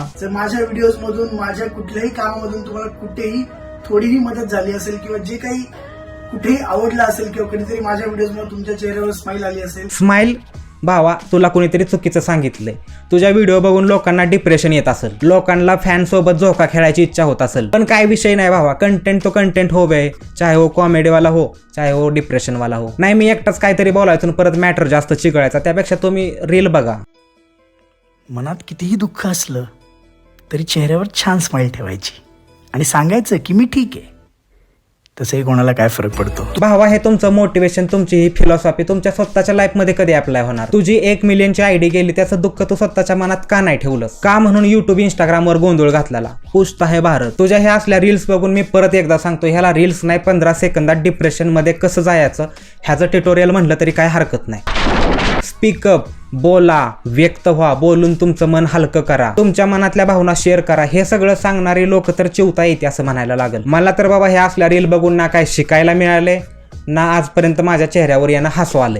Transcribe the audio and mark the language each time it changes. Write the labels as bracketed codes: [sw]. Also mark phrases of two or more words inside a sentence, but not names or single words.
[mr] जर माझ्या व्हिडिओज मधून, माझ्या कुठल्याही कामामधून तुम्हाला कुठेही थोडीही मदत झाली असेल किंवा जे काही कुठेही आवडलं असेल किंवा कधीतरी माझ्या व्हिडिओज मध्ये तुमच्या चेहऱ्यावर स्माइल आली असेल, स्माइल भावा, तुला कोणीतरी चुकीचं सांगितलंय. तुझ्या व्हिडिओ बघून लोकांना डिप्रेशन येत असेल, लोकांना फॅन सोबत झोका खेळायची इच्छा होत असेल, पण काय विषय नाही भावा, [hi] कंटेंट तो कंटेंट हो बे, चाहे हो कॉमेडी वाला हो, चाहे हो डिप्रेशन वाला हो. [mr] नाही, मी एकटाच काहीतरी बोलायचं परत मॅटर जास्त चिघळायचा, त्यापेक्षा तुम्ही रील बघा. मनात कितीही दुःख असलं तरी चेहऱ्यावर छान स्माइल ठेवायची आणि सांगायचं की मी ठीक आहे. तसंही कोणाला काय फरक पडतो भावा. हे तुमचं मोटिवेशन, तुमची ही फिलॉसॉफी तुमच्या स्वतःच्या लाईफमध्ये कधी अप्लाय होणार? तुझी 1 मिलियनची आयडी गेली, त्याचं दुःख तू स्वतःच्या मनात का नाही ठेवलंस? का म्हणून युट्यूब इंस्टाग्रामवर गोंधळ घातलेला? [hi] पूछता है भारत. [mr] तुझ्या ह्या असल्या रील्स बघून मी परत एकदा सांगतो, ह्याला रील्स नाही, 15 सेकंदात डिप्रेशन मध्ये कसं जायचं ह्याचं ट्युटोरियल म्हणलं तरी काय हरकत नाही. स्पीकअप, बोला, व्यक्त व्हा, बोलून तुमचं मन हलकं करा, तुमच्या मनातल्या भावना शेअर करा. हे सगळं सांगणारे लोक तर चिवता येते असं म्हणायला लागेल. मला तर बाबा ह्या असल्या रील बघून ना काय शिकायला मिळाले, ना आजपर्यंत माझ्या चेहऱ्यावर यानं हसू आलंय.